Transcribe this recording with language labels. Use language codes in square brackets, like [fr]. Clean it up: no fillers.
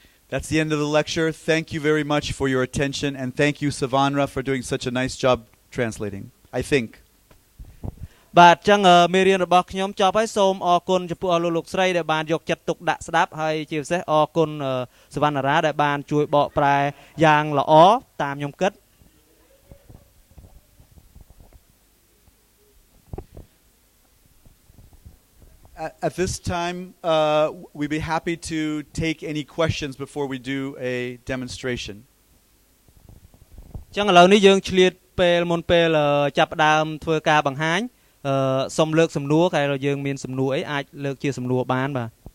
[en] That's the end of the lecture. Thank you very much for your attention, and thank you, Savanra, for doing such a nice job translating, I think. [km] បាទអញ្ចឹងមេរៀនរបស់ខ្ញុំចប់ហើយសូមអរគុណចំពោះអស់លោកស្រីដែលបានយកចិត្តទុកដាក់ស្ដាប់ហើយជាពិសេសអរគុណសវណ្ណារាដែលបានជួយបកប្រែយ៉ាងល្អតាមខ្ញុំគិត [en] At this time, we'd be happy to take any questions before we do a demonstration. [km] អញ្ចឹងឥឡូវនេះយើងឆ្លៀតពេលមុនពេលចាប់ផ្ដើមធ្វើការបង្ហាញសូមលើកសំណួរតែយើងមានសំណួរអីអាចលើកជាសំណួរបានបាទ